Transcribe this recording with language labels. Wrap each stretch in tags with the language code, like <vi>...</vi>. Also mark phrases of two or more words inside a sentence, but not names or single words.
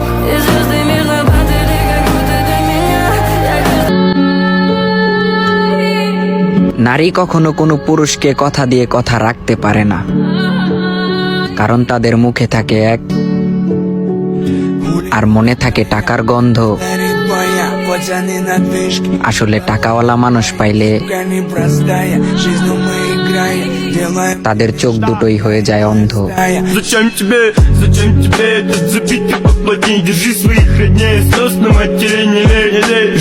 <bn>নারী কখনো কোনো পুরুষকে কথা দিয়ে কথা রাখতে পারে না, কারণ তাদের মুখে থাকে এক আর মনে থাকে টাকার গন্ধ। আসলে টাকাওয়ালা মানুষ পাইলে তাদের চোখ দুটোই হয়ে যায় অন্ধ।</bn> <ru>Зачем тебе этот забитый поплотней? Держи своих родней, слез на матери не лей.</ru>